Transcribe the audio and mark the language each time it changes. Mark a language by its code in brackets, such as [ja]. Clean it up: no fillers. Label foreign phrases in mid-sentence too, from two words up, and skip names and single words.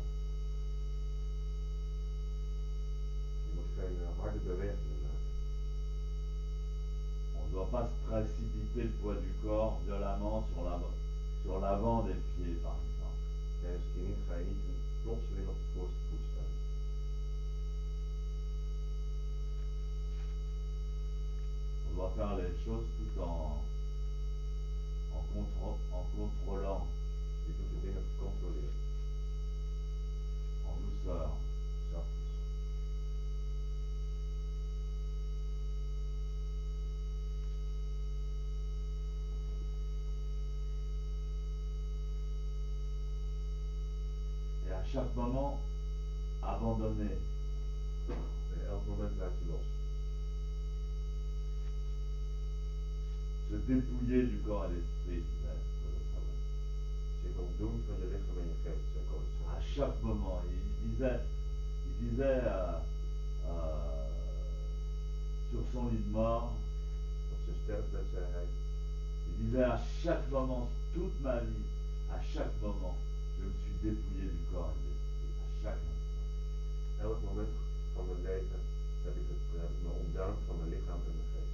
[nl] Je moet geen harde bewegingen maken. [fr] On ne doit pas se précipiter le poids du corps violemment sur l'avant des pieds, par exemple. [nl] Tijdens het tinin ga je niet plotseling op de voorste voet staan. [fr] On doit faire les choses tout en contrôlant, [nl] Je doet de dingen gecontroleerd, [fr] en douceur. [nl] zachtjes. [fr] Et à chaque moment, abandonner. [nl] En elk moment laat je los. [fr] Se dépouiller du corps et l'esprit, disait Kurosawa. [nl] Zich ontdoen van je lichaam en je geest, zei Kurosawa. [fr] À chaque moment, il disait sur son lit de mort, [nl] Op zijn sterfbed zei hij, [fr] il disait à chaque moment, toute ma vie, à chaque moment, je me suis dépouillé du corps et de l'esprit, à chaque instant. [nl] elk moment van mijn leven heb ik me ontdaan van mijn lichaam en mijn geest.